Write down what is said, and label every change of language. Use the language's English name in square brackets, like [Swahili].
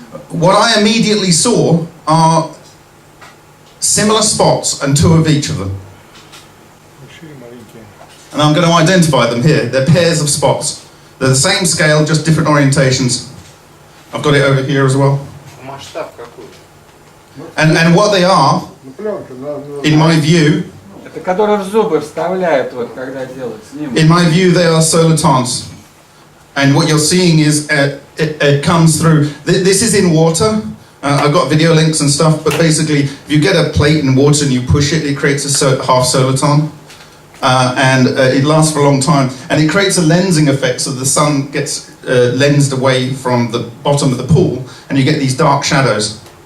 [English] What I immediately saw are similar spots, and two of each of them. And I'm going to identify them here. They're pairs of spots. They're the same scale, just different orientations. I've got it over here as well. And what they are, in my view, [Russian] Это которые в зубы вставляют, вот, когда делают снимок. [English] in my view, they are solitons. And what you're seeing is it comes through. This is in water. I've got video links and stuff, but basically, if you get a plate in water and you push it, it creates a half soliton. And it lasts for a long time. And it creates a lensing effect, so the sun gets lensed away from the bottom of the pool, and you get these dark shadows.